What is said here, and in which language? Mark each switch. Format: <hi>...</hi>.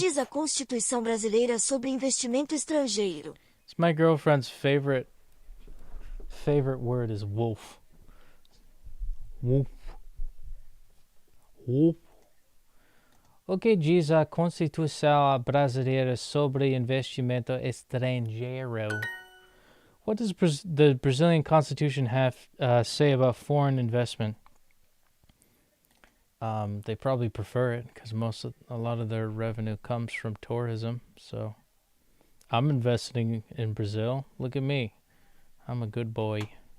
<pt>diz a Constituição brasileira sobre investimento estrangeiro?</pt> <en>It's my girlfriend's favorite word is wolf. Wolf. Wolf.</en> <pt>O que diz a Constituição brasileira sobre investimento estrangeiro?</pt> <en>What does the Brazilian Constitution have say about foreign investment? They probably prefer it because a lot of their revenue comes from tourism. So I'm investing in Brazil. Look at me. I'm a good boy.</en>